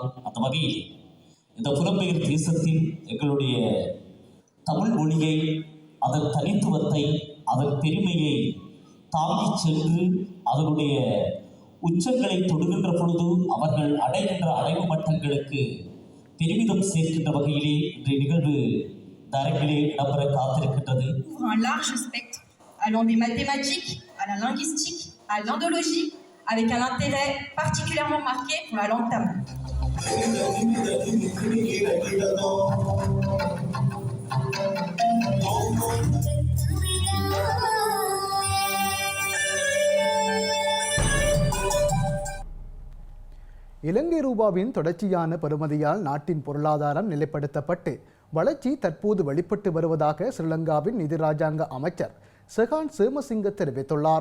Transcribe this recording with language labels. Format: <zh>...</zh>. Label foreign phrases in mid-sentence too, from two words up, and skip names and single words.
<ta>அந்த வகையில் இந்த புலம்பெயர் தேசத்தில் எங்களுடைய தமிழ் மொழியை, அதன் தனித்துவத்தை, அதன் பெருமையை தாங்கிச் சென்று அதனுடைய உச்சங்களை தொடுகின்ற பொழுது அவர்கள் அடைகின்ற அடைவு மட்டங்களுக்கு பெருமிதம் சேர்க்கின்ற வகையிலே இன்றைய நிகழ்வு தரங்கிலே இடம்பெற காத்திருக்கின்றது.</ta> <fr>Un large spectre allant des mathématiques à la linguistique, à l'endologie, avec un intérêt particulièrement marqué pour la langue tamoule.</fr> <ta>இலங்கை ரூபாவின் தொடர்ச்சியான பெறுமதியால் நாட்டின் பொருளாதாரம் நிலைப்படுத்தப்பட்டு வளர்ச்சி தற்போது வெளிப்பட்டு வருவதாக ஸ்ரீலங்காவின் நிதி ராஜாங்க அமைச்சர் செகான் சேமசிங்க தெரிவித்துள்ளார்.</ta>